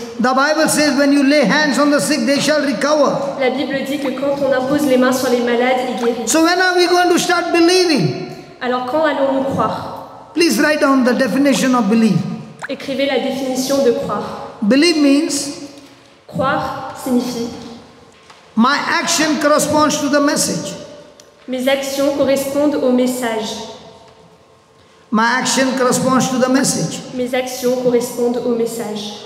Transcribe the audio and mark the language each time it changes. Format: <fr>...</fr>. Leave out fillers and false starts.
<en>The Bible says, when you lay hands on the sick, they shall recover.</en> <fr>La Bible dit que quand on impose les mains sur les malades, ils guérissent.</fr> <en>So when are we going to start believing?</en> <fr>Alors quand allons-nous croire?</fr> <en>Please write down the definition of believe.</en> <fr>Écrivez la définition de croire.</fr> <en>Believe means</en> <fr>Croire signifie</fr> <en>my action corresponds to the message.</en> <fr>mes actions correspondent au message.</fr> <en>My action corresponds to the message.</en> <fr>Mes actions correspondent au message.</fr>